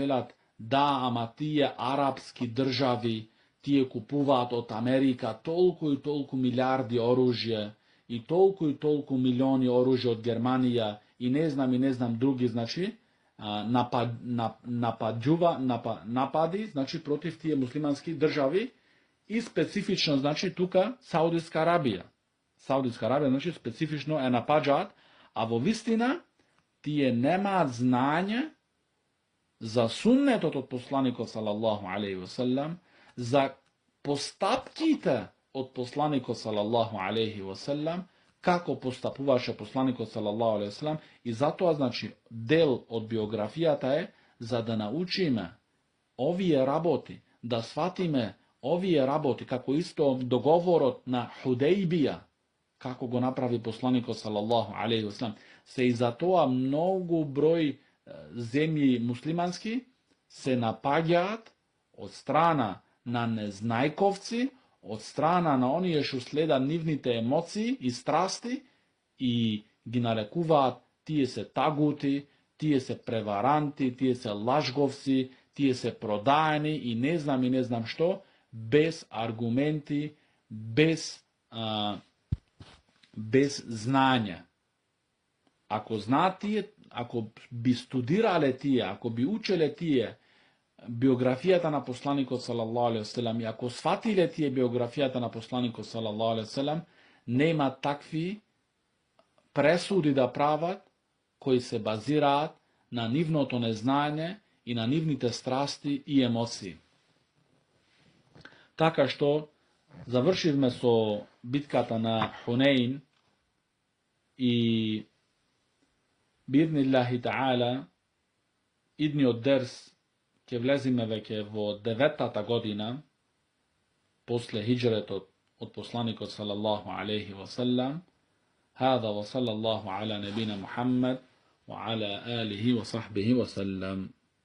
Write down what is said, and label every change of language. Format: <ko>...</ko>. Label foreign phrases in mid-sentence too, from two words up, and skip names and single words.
<mk>велат, да, ама тие арапски држави, тие купуваат од Америка толку и толку милиарди оружје и толку милиони оружје од Германија и не знам други, значи, напади, значи, против тие муслимански држави и специфично, значи, тука Саудитска Арабија. Саудитска Арабија, значи, специфично напаѓаат, а во вистина тие немаат знање за суннетот од посланикот</mk> <ar>صلى الله عليه وسلم,</ar> <mk>за постапките од посланикот</mk> <ar>صلى الله عليه وسلم,</ar> <mk>како постапуваше посланикот</mk> <ar>صلى الله عليه وسلم,</ar> <mk>и затоа, значи, дел од биографијата е за да научиме овие работи, да сватиме овие работи, како исто договорот на Худејбија, како го направи посланикот</mk> <ar>صلى الله عليه وسلم.</ar> <mk>Се и затоа многу број земји муслимански се напаѓаат од страна на незнајковци, од страна на оние што следат нивните емоции и страсти и ги нарекуваат тие се тагути, тие се преваранти, тие се лажговци, тие се продаени и не знам што, без аргументи, без знање. Ако знаат тие, ако би студирале тие, ако би учеле тие биографијата на посланикот</mk> <ar>صلى الله عليه وسلم,</ar> <mk>и ако сватиле тие биографијата на посланикот</mk> <ar>صلى الله عليه وسلم,</ar> <mk>нема такви пресуди да прават кои се базираат на нивното незнање и на нивните страсти и емоции. Така што завршивме со битката на Хунейн и</mk> <ar>بإذن الله تعالى</ar> <mk>идниот дерс ќе влезиме веќе во 9-та година после хиџретот од посланикот</mk> <ar>صلى الله عليه وسلم. هذا وصلى الله على نبينا محمد وعلى آله وصحبه وسلم.</ar>